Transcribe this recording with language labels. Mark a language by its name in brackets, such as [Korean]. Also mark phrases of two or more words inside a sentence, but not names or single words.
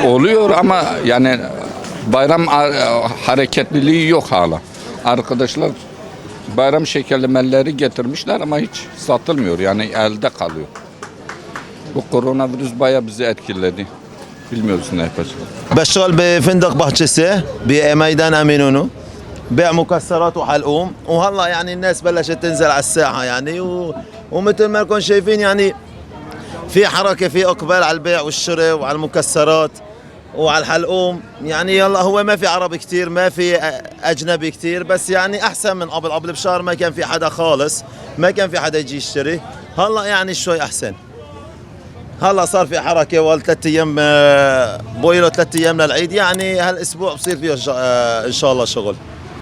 [Turkish] Oluyor ama yani bayram hareketliliği yok hala. Arkadaşlar bayram şekerlemeleri getirmişler ama hiç satılmıyor. Yani elde kalıyor. Bu koronavirüs bayağı bizi etkiledi. Bilmiyoruz ne yapacağız. [Arabic] بشتغل بفندق بحجسة بميدان أمينونو بيع مكسرات وحلقوم وهلا يعني الناس بلشت تنزل على الساحة يعني ومثل ما لكم شايفين يعني في حركة في إقبال على البيع والشراء وعلى المكسرات وعلى الحلقوم يعني يلا هو ما في عربي كتير ما في أجنبي كتير بس يعني أحسن من قبل بشهر ما كان في حدا خالص ما كان في حدا يجي يشتري هلا يعني شوي أحسن هلا صار في حركه وثلاث ايام بويلو 3 ايام للعيد يعني هالاسبوع بصير فيه ان شاء الله شغل